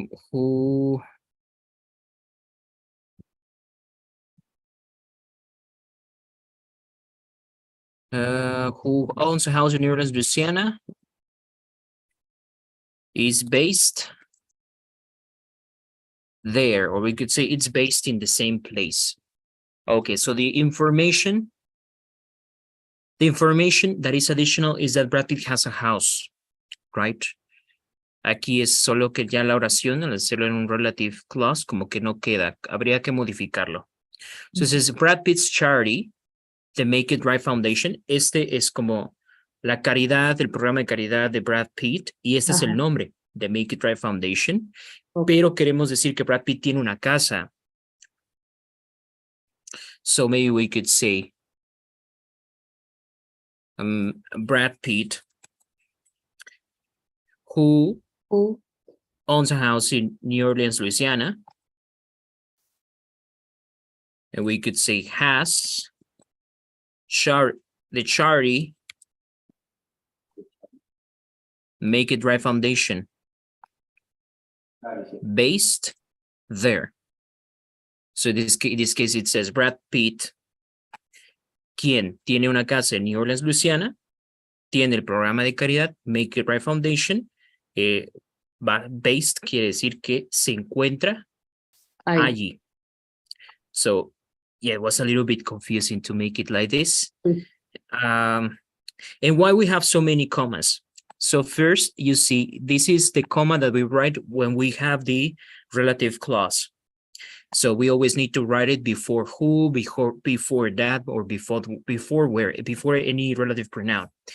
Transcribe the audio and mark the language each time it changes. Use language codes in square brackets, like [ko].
[en] Who owns a house in New Orleans, Louisiana, is based there, or we could say it's based in the same place. Okay, so the information The information that is additional is that Brad Pitt has a house, right? [es] Aquí es solo que ya la oración, al hacerlo en un relative clause, como que no queda. Habría que modificarlo. [en] So it says Brad Pitt's charity, the Make It Right Foundation. [es] Este es como la caridad, el programa de caridad de Brad Pitt, y este es el Ajá. nombre, de Make It Right Foundation. Ok. Pero queremos decir que Brad Pitt tiene una casa. [en] So maybe we could say Brad Pitt, who Who owns a house in New Orleans, Louisiana. And we could say has the charity Make It Right Foundation based there. So in this case, it says [es] Brad Pitt, quien tiene una casa en New Orleans, Louisiana, tiene el programa de caridad Make It Right Foundation, based quiere decir que se encuentra I allí. [en] So yeah, it was a little bit confusing to make it like this. And why we have so many commas? So first, you see, this is the comma that we write when we have the relative clause. So we always need to write it before who, before that, or before where, before any relative pronoun.